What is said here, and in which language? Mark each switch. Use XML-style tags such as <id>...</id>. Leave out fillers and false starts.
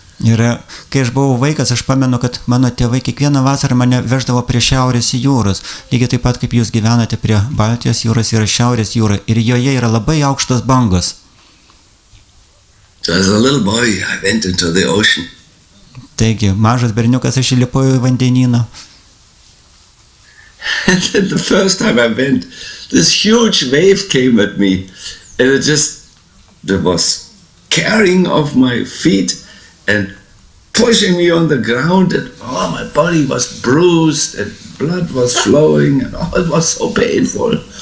<lt>Ir kai aš buvau vaikas, aš pamenu, kad mano tėvai kiekvieną vasarą mane veždavo prie Šiaurės jūros, lygiai taip pat kaip jūs gyvenate prie Baltijos jūros, yra Šiaurės jūra, ir joje yra labai aukštos bangos.</lt> <en>So as a little boy, I went into the ocean.</en> <lt>Taigi, mažas berniukas, aš įlipojau į vandenyną.</lt> <en>And then the first time I went, this huge wave came at me, and it was carrying off my feet and pushing me on the ground, and my body was bruised and blood was flowing, and it was so painful.</en>